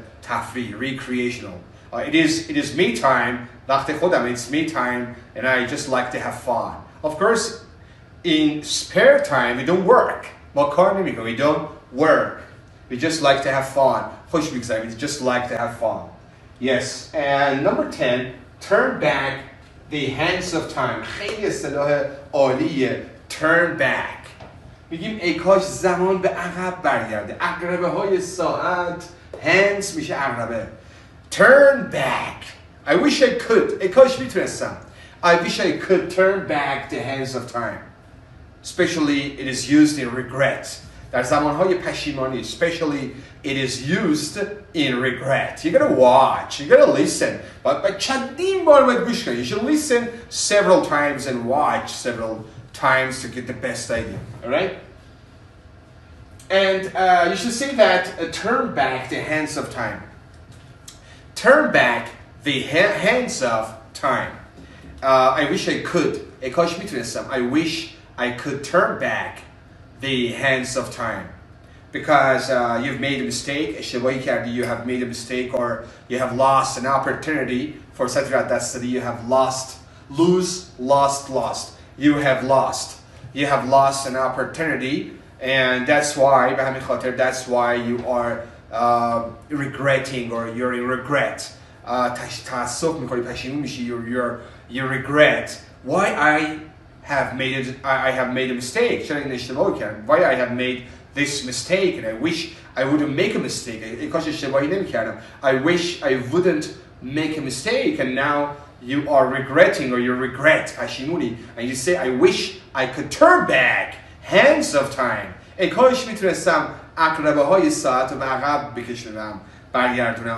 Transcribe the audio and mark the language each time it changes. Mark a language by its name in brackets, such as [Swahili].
[Persian] تفریح, [English] recreational. It is me time, [Persian] وقت خودم, [English] it's me time, and I just like to have fun. Of course, in spare time, we don't work. [Persian] ما کار نمیکنیم, [English] we don't work. We just like to have fun. [Persian] خوش بگذاریم, [English] we just like to have fun. Yes, and number 10, turn back the hands of time. [Persian] خیلی اصطلاح عالیه, [English] turn back. [Persian] میگیم ای کاش زمان به عقب برگرده. عقربه های ساعت, hands میشه عقربه. [English] Turn back. I wish I could. [Persian] ای کاش میتونستم. [English] I wish I could turn back the hands of time. Especially it is used in regret. [Persian] در زمانهای پشیمانی, [English] especially it is used in regret. You gotta watch, you gotta listen. But [Persian] چندین بار باید گوش کنی. [English] You should listen several times and watch several times to get the best idea. All right? And you should say that turn back the hands of time. Turn back the hands of time. I wish I could. [Persian] ای کاش میتونستم. [English] I wish I could turn back the hands of time. Because you've made a mistake. [Persian] اشتباهی کردی. [English] You have made a mistake, or you have lost an opportunity. [Persian] فرصتی را دست دادی. [English] You have lost. Lose, lost. You have lost. You have lost an opportunity, and that's why [Persian] به همین خاطر [English] that's why you are regretting, or you're in regret. [Persian] تأسف می‌خوری, پشیمون میشی. [English] You regret why I have made a mistake. [Persian] چرا این اشتباه کردم. [English] Why I have made this mistake, and I wish I wouldn't make a mistake. [Persian] ای کاش اشتباهی نمی‌کردم. [English] I wish I wouldn't make a mistake, and now you are regretting, or you regret, [Persian] پشیمونی, [English] and you say I wish I could turn back hands of time. [Persian] ای کاش میتونستم عقربه های ساعت رو به عقب بکشونم, برگردونم.